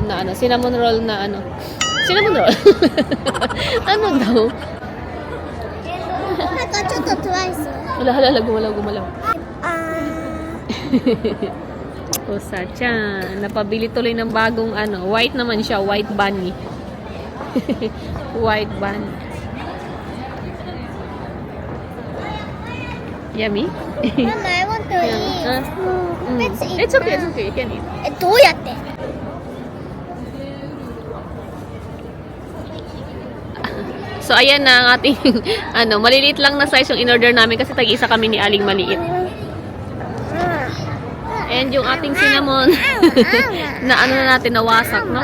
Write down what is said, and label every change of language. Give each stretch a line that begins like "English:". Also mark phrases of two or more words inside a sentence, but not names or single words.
English: Cinnamon roll.
Filipino: Ano daw? Wala, gumalaw. Usa-chan. Napabili tuloy ng bagong white naman siya,
English: white bunny. White bunny. Yummy? Mama, I want to eat. Let's eat. It's okay, you can eat.
Japanese: どうやって？
Filipino: So, ayan na ang ating, maliliit lang na size yung in-order namin kasi tag-isa kami ni Aling Maliit. And yung ating cinnamon, na natin, nawasak.